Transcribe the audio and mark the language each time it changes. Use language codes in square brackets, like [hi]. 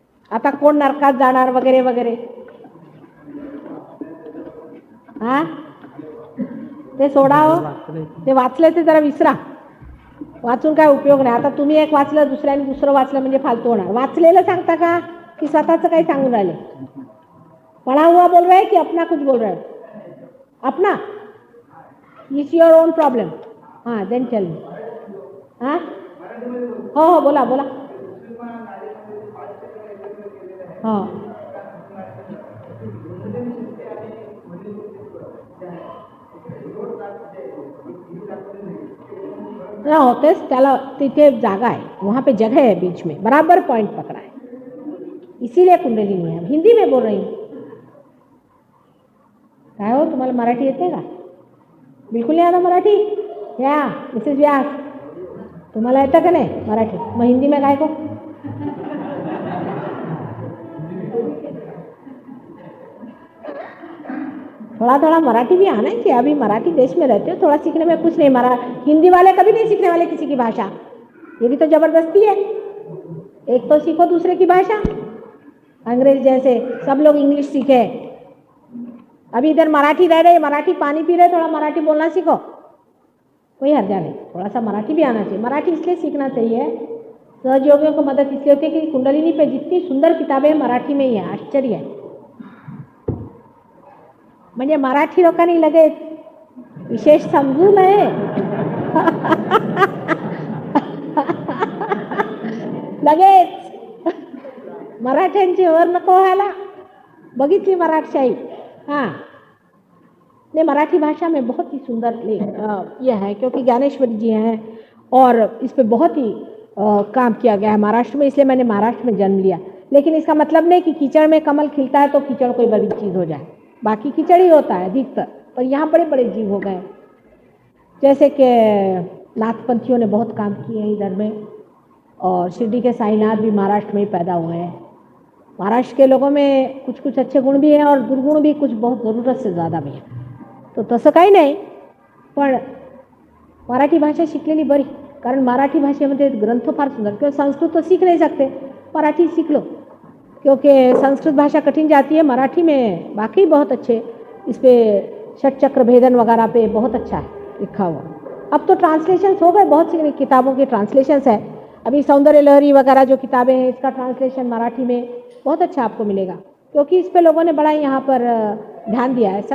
[mr] आता कोण नरकात जाणार वगैरे वगैरे, हा ते सोडा हो, ते वाचले ते जरा विसरा, वाचून काय उपयोग नाही। आता तुम्ही एक वाचलं, दुसऱ्याने दुसरं वाचलं म्हणजे फालतू होणार। वाचलेलं सांगता का की स्वतःचं काही सांगून राहिले? [hi] पढ़ा हुआ बोल रहे हैं कि अपना कुछ बोल रहे हो? अपना, [en] It's your own problem. [hi] हाँ [en] Then tell me. [mr] हाँ हो हो बोला बोला। [hi] हाँ [mr] होतेच, त्याला तिथे जागा आहे, [hi] वहाँ पे जगह है बीच में, बराबर पॉइंट पकड़ा है, इसीलिए कुंडलिनी है। हिंदी में बोल रही हूँ। [mr] काय हो, तुम्हाला मराठी येते का? [hi] बिलकुल नहीं [mr] आता मराठी? या मिसेस व्यास, तुम्हाला येतं का नहीं मराठी? मग हिंदी में काय को? [hi] थोड़ा थोड़ा मराठी भी आना चाहिए। अभी मराठी देश में रहते हो, थोड़ा सीखने में कुछ नहीं। हिंदी वाले कभी नहीं सीखने वाले किसी की भाषा, ये भी तो जबरदस्ती है। एक तो सीखो दूसरे की भाषा, अंग्रेज जैसे सब लोग इंग्लिश सीखे। अभी इधर मराठी रह रहे, मराठी पानी पी रहे, थोड़ा मराठी बोलना सीखो, कोई हर्जा नहीं। थोड़ा सा मराठी भी आना चाहिए। मराठी इसलिए सीखना चाहिए, सहयोगियों को मदद इसलिए होती है कि कुंडलिनी पे जितनी सुंदर किताबें मराठी में ही है, आश्चर्य है। [mr] म्हणजे मराठी लोकांनी लगेच विशेष समजू मैं लगेच मराठ्यांची वर नको व्हायला. बघितली मराठशाही. [hi] हाँ, नहीं, मराठी भाषा में बहुत ही सुंदर यह है, क्योंकि ज्ञानेश्वरी जी हैं और इस पे बहुत ही काम किया गया है महाराष्ट्र में, इसलिए मैंने महाराष्ट्र में जन्म लिया. लेकिन इसका मतलब नहीं कि कीचड़ में कमल खिलता है तो कीचड़ कोई बड़ी चीज़ हो जाए. बाकी कीचड़ ही होता है अधिकतर, पर यहाँ बड़े बड़े जीव हो गए. जैसे कि नाथपंथियों ने बहुत काम किए हैं इधर में, और शिरडी के साईनाथ भी महाराष्ट्र में ही पैदा हुए हैं. महाराष्ट्र के लोगों में कुछ कुछ अच्छे गुण भी हैं और दुर्गुण भी कुछ बहुत ज़रूरत से ज़्यादा भी हैं. [mr] तो तसं काही नाही, पण मराठी भाषा शिकलेली बरी. कारण मराठी भाषेमध्ये ग्रंथ फार सुंदर. [hi] क्योंकि संस्कृत तो सीख नहीं सकते, मराठी सीख लो, क्योंकि संस्कृत भाषा कठिन जाती है. मराठी में बाकी बहुत अच्छे, इस पे षट चक्र भेदन वगैरह पे बहुत अच्छा है लिखा हुआ. अब तो ट्रांसलेशंस हो गए, बहुत सी किताबों के ट्रांसलेशंस है. अभी सौंदर्य लहरी वगैरह जो किताबें हैं, इसका ट्रांसलेशन मराठी में बहुत अच्छा आपको मिलेगा, क्योंकि इस पे लोगों ने बड़ा यहाँ पर ध्यान दिया है.